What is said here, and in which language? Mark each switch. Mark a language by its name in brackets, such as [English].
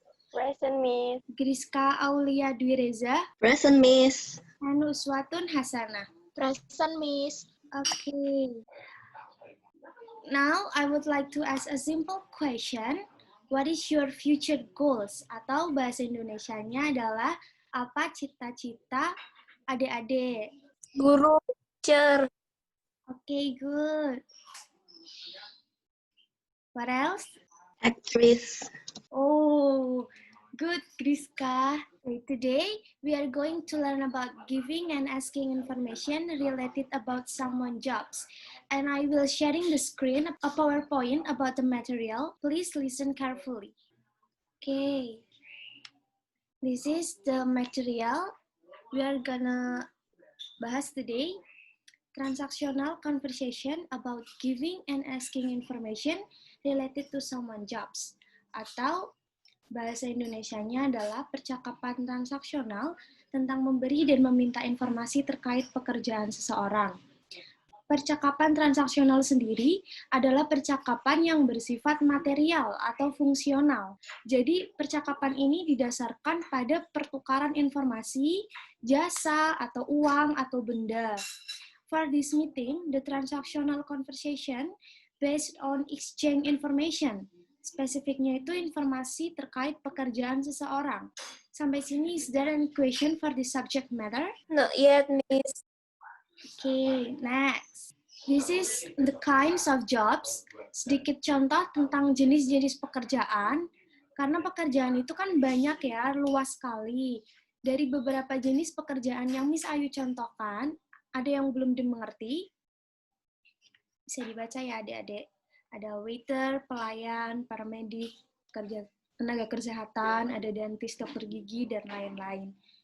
[English] Present, Miss. Griska Aulia Dwi Reza. Present, Miss. And Uswatun Hasana. Present, Miss. Okay. Now, I would like to ask a simple question. What is your future goals? [Indonesian] Atau bahasa Indonesianya adalah apa cita-cita adik-adik? [English] Guru, teacher. Okay, good. What else? Actress. Oh, good, Griska. Today, we are going to learn about giving and asking information related about someone's jobs. And I will sharing the screen a PowerPoint about the material. Please listen carefully. Okay. This is the material we are gonna bahas today. Transactional conversation about giving and asking information related to someone's jobs. [Indonesian] Atau bahasa Indonesianya adalah percakapan transaksional tentang memberi dan meminta informasi terkait pekerjaan seseorang. Percakapan transaksional sendiri adalah percakapan yang bersifat material atau fungsional. Jadi, percakapan ini didasarkan pada pertukaran informasi, jasa, atau uang, atau benda. [English] For this meeting, the transactional conversation based on exchange information. [Indonesian] Spesifiknya itu informasi terkait pekerjaan seseorang. Sampai sini, [English] is there any question for the subject matter? Not yet, Miss. Okay, next. This is the kinds of jobs. [Indonesian] Sedikit contoh tentang jenis-jenis pekerjaan. Karena pekerjaan itu kan banyak ya, luas sekali. Dari beberapa jenis pekerjaan yang Miss Ayu contohkan, ada yang belum dimengerti. Bisa dibaca ya adik-adik. Ada waiter, pelayan, paramedik, tenaga kesehatan, ada dentist, dokter gigi, dan lain-lain.